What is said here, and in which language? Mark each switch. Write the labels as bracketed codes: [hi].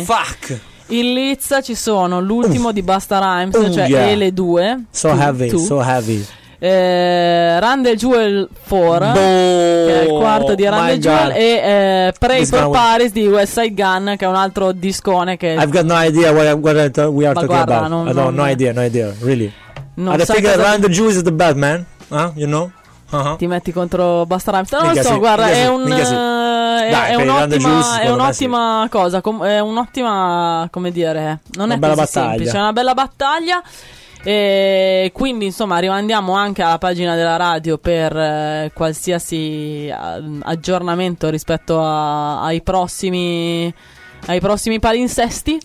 [en] Oh, fuck. [it] In lizza ci sono l'ultimo di Busta Rhymes, cioè Ele 2, [en] so heavy, so heavy. [it] Run the Jewel 4, che è il quarto di Run the Jewel, e Pray for Paris di West Side Gun, che è un altro discone. Che [en] I've got no idea what we are talking about. [it] Non [en] I think that Run the Jewel is the bad man, you know? [it] Ti metti contro Busta Rhymes? Non lo so, guarda, è un è un'ottima cosa, come dire, non è una bella battaglia. È una bella battaglia. E quindi, insomma, rimandiamo anche alla pagina della radio per qualsiasi aggiornamento rispetto ai prossimi palinsesti.